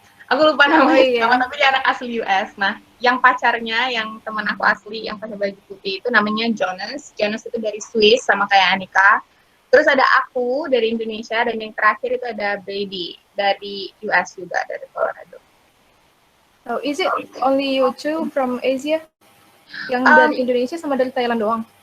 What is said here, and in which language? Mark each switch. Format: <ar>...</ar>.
<id>Aku lupa namanya, tapi dia anak asli US. Nah, yang pacarnya, yang teman aku asli yang pakai baju putih itu namanya Jonas. Jonas itu dari Swiss sama kayak Anika. Terus ada aku dari Indonesia, dan yang terakhir itu ada Brady dari US juga, dari Colorado.</id> <en>Oh, is it only you two from Asia?</en> <id>Yang dari Indonesia sama dari Thailand doang?</id>